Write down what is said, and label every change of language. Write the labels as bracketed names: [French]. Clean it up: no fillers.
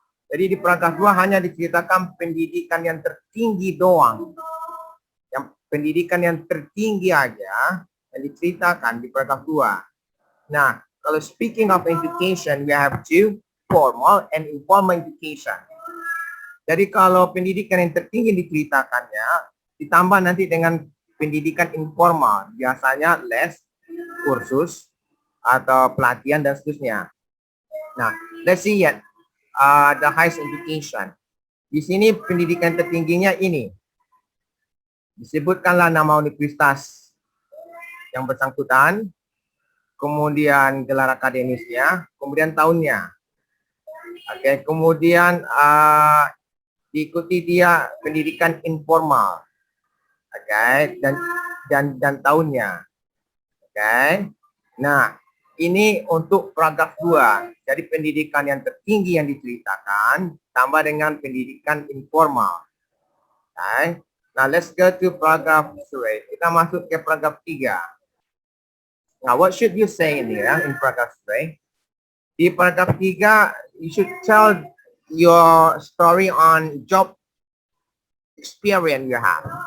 [Indonesian] Jadi di paragraf 2 hanya diceritakan pendidikan yang tertinggi doang. Yang pendidikan yang tertinggi aja yang diceritakan di paragraf 2. Nah, kalau [English] speaking of education, we have two, formal and informal education. [Indonesian] Jadi kalau pendidikan yang tertinggi diceritakannya, ditambah nanti dengan pendidikan informal, biasanya les, kursus, atau pelatihan dan seterusnya. [English] Nah, let's see yet the highest education. [Indonesian] Di sini pendidikan tertingginya ini. Disebutkanlah nama universitas yang bersangkutan, kemudian gelar akademisnya, kemudian tahunnya. Oke, kemudian diikuti dia pendidikan informal, oke, dan tahunnya, oke. Nah, ini untuk paragraf 2. Jadi pendidikan yang tertinggi yang diceritakan tambah dengan pendidikan informal, oke. [English] Nah, let's go to paragraph 3. [Indonesian] Kita masuk ke paragraf 3. [English] Now, what should you say in here in paragraph 3? Di paragraph 3, you should tell your story on job experience you have.